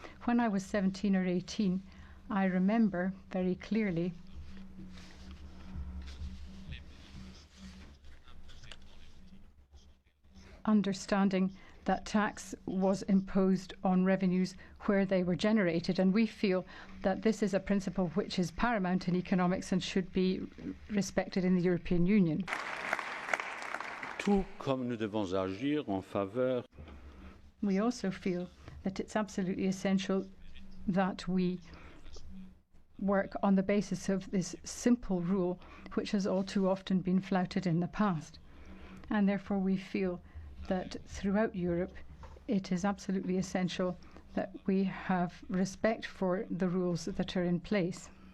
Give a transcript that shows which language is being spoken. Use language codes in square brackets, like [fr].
[en] When I was 17 or 18, I remember very clearly understanding that tax was imposed on revenues where they were generated, and we feel that this is a principle which is paramount in economics and should be respected in the European Union. [fr] Tout comme nous devons agir en faveur. [en] We also feel that it's absolutely essential that we work on the basis of this simple rule, which has all too often been flouted in the past. And therefore we feel that throughout Europe it is absolutely essential that we have respect for the rules that are in place.